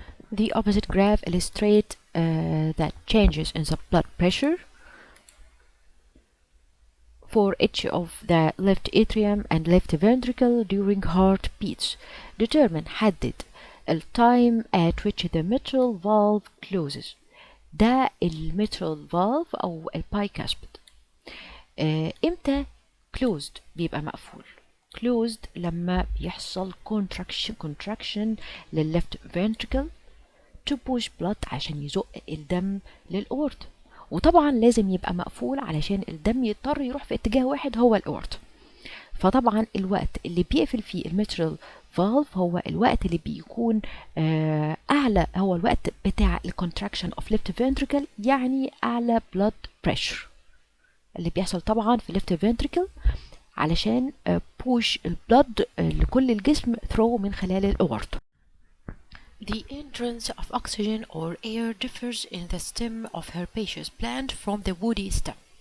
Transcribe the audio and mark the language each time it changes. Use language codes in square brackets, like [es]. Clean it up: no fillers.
[en] The opposite graph illustrates that changes in the blood pressure for each of the left atrium and left ventricle during heartbeats. Determine [ar] حدد [en] the time at which the mitral valve closes. ده mitral valve أو bicuspid. [ar] امتى closed بيبقى مقفول؟ closed لما بيحصل contraction لللeft ventricle [en] to push blood [ar] عشان يزق الدم للأورت. وطبعا لازم يبقى مقفول علشان الدم يضطر يروح في اتجاه واحد هو الأورت. فطبعا الوقت اللي بيقفل فيه الميترال فالف هو الوقت اللي بيكون أعلى، هو الوقت بتاع [en] الكونتراكشن of left ventricle, [ar] يعني أعلى [en] blood pressure [ar] اللي بيحصل طبعا في ليفت فنتريكل علشان [en] push البلد [ar] لكل الجسم [en] through [ar] من خلال الأورت. [en] The entrance of oxygen or air differs in the stem of herbaceous plant from the woody stem.